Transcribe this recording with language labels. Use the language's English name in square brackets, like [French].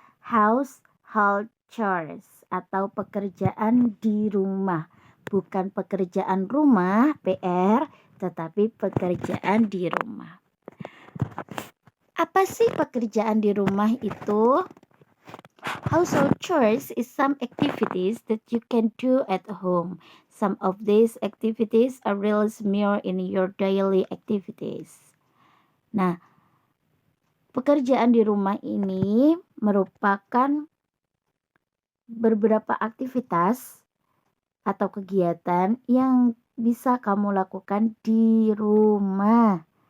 [Indonesian] Household chores atau pekerjaan di rumah, bukan pekerjaan rumah PR, tetapi pekerjaan di rumah. Apa sih pekerjaan di rumah itu? [English] Household chores is some activities that you can do at home. Some of these activities are really similar in your daily activities. [Indonesian] Nah, pekerjaan di rumah ini merupakan beberapa aktivitas atau kegiatan yang bisa kamu lakukan di rumah.